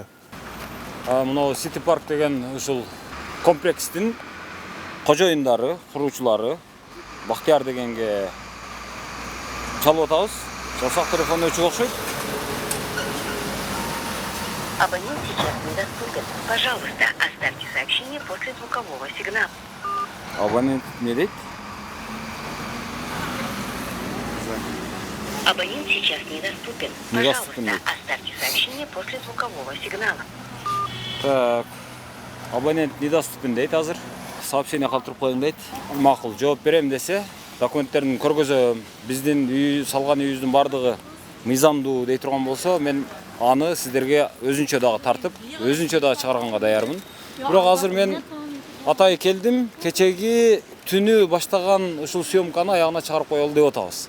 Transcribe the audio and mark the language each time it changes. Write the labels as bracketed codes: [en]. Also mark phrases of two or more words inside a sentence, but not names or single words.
[ky] Мына City Park деген ушул комплекстин кожоюндары, куруучулары Бактияр дегенге чалып атабыз. Жалсак телефон өчүп окшойт. [ru] Абонент сейчас недоступен. Пожалуйста, оставьте сообщение после звукового сигнала. [ky] Абонент не дейт? [ru] Абонент сейчас недоступен. Пожалуйста, оставьте сообщение после звукового сигнала. [ky] Так, [ru] абонент недоступен [ky] дейт азыр. Сообщение калтырып коюң дейт. Макул, жооп берем десе, документтерин көргөзөм. Биздин үй салган үйүбүздүн бардыгы мыйзамдуу дей турган болсо, мен аны сиздерге өзүнчө дагы тартып, өзүнчө дагы чыгарганга даярмын. Бирок азыр мен атайы келдим, кечеги түнү баштаган ушул съемканы аягына чыгарып коелу деп атабыз.